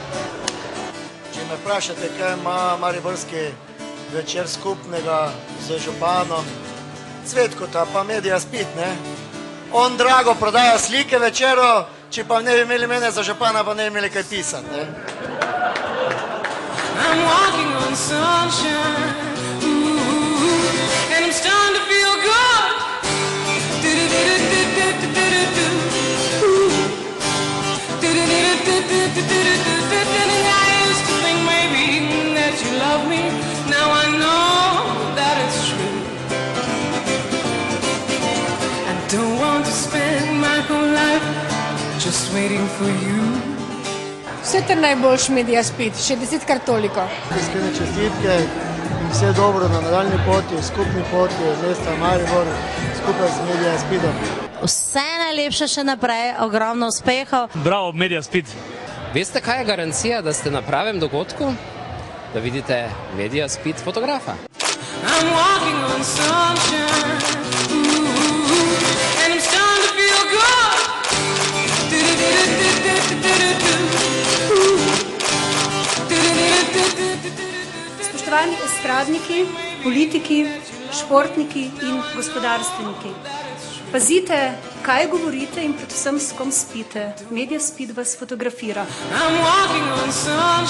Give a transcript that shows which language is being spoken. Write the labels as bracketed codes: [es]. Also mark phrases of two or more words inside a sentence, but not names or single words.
[sl] Če me vprašate, kaj ima mariborski večer skupnega z županom, Cvetkota pa Mediaspit, ne? On drago prodaja slike večero, če pa ne bi imeli mene za župana, pa ne bi imeli kaj pisati, ne? [en] I'm walking on sunshine, and I'm starting to feel good. And I used to think maybe that you love me. Now I know that it's true. I don't want to spend my whole life just waiting for you. [sl] Vse ter najboljš Mediaspit, še 10-krat toliko. Iskrene čestitke in vse dobro na nadaljni poti, skupni poti mesta Maribor, skupaj z Mediaspitom. Vse najlepše še naprej, ogromno uspehov. Bravo, Mediaspit. Veste, kaj je garancija, da ste na pravem dogodku? Da vidite Mediaspit fotografa. [en] I'm walking on sunshine, and I'm starting to feel good. [sl] Spoštovani estradniki, politiki, športniki in gospodarstveniki. Pazite, kaj govorite in predvsem s kom spite. Mediaspit vas fotografira. [en] I'm walking on sunshine.